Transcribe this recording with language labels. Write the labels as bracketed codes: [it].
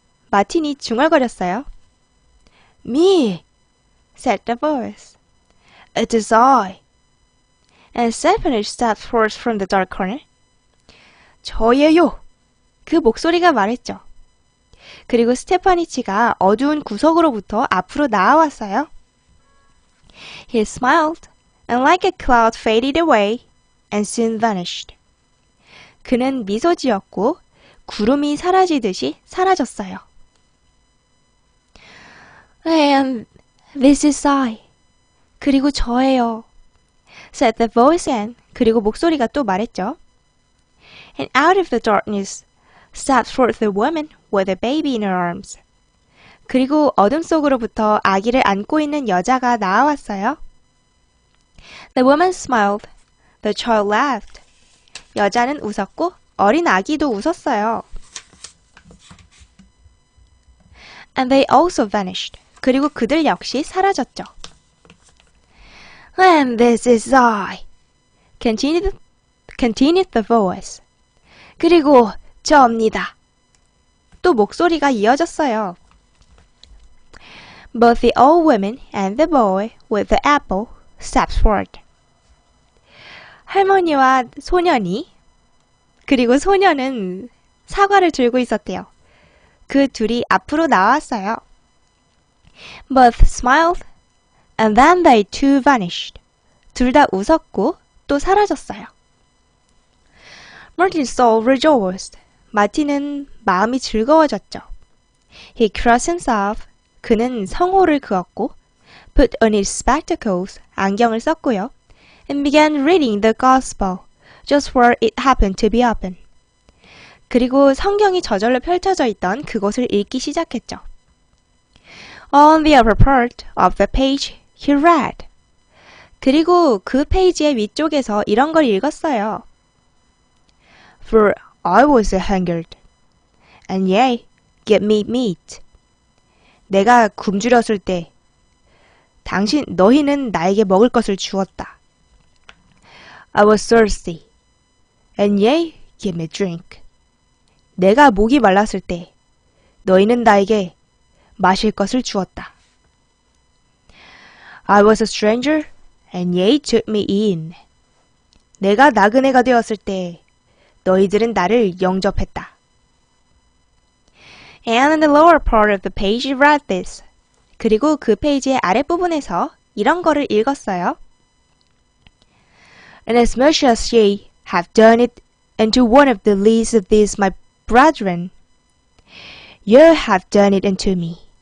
[ko] 마틴이 중얼거렸어요. [en] Me, said the voice. It is I. And Stephanie stepped forth from the dark corner. [ko] 저예요. 그 목소리가 말했죠. 그리고 스테파니치가 어두운 구석으로부터 앞으로 나아왔어요. [en] He smiled. And like a cloud faded away and soon vanished. [ko] 그는 미소 지었고 구름이 사라지듯이 사라졌어요. [en] And this is I. [ko] 그리고 저예요. [en] said the voice again. [ko] 그리고 목소리가 또 말했죠. [en] And out of the darkness stepped forth a woman with a baby in her arms. [ko] 그리고 어둠 속으로부터 아기를 안고 있는 여자가 나와왔어요. [en] The woman smiled. The child laughed. [ko] 여자는 웃었고 어린 아기도 웃었어요. [en] And they also vanished. [ko] 그리고 그들 역시 사라졌죠. [en] And this is I. Continued the voice. [ko] 그리고 저입니다. 또 목소리가 이어졌어요. [en] Both the old woman and the boy with the apple stepped forward. [ko] 할머니와 소년이 그리고 소년은 사과를 들고 있었대요. 그 둘이 앞으로 나왔어요. [en] Both smiled and then they too vanished. [ko] 둘 다 웃었고 또 사라졌어요. [en] Martin's soul rejoiced. [ko] 마틴은 마음이 즐거워졌죠. [en] He crossed himself. [ko] 그는 성호를 그었고 [en] put on his spectacles. [ko] 안경을 썼고요. [en] And began reading the gospel just where it happened to be open. [ko] 그리고 성경이 저절로 펼쳐져 있던 그곳을 읽기 시작했죠. [en] On the upper part of the page, he read. [ko] 그리고 그 페이지의 위쪽에서 이런 걸 읽었어요. [en] For I was hungered, and ye gave me meat. [ko] 내가 굶주렸을 때 너희는 나에게 먹을 것을 주었다. [en] I was thirsty, and ye give me drink. [ko] 내가 목이 말랐을 때 너희는 나에게 마실 것을 주었다. [en] I was a stranger and ye took me in. [ko] 내가 나그네가 되었을 때 너희들은 나를 영접했다. [en] And in the lower part of the page you read this. [ko] 그리고 그 페이지의 아랫부분에서 이런 거를 읽었어요. [en] And as much as ye have done it unto one of the least of these my brethren, you have done it unto me.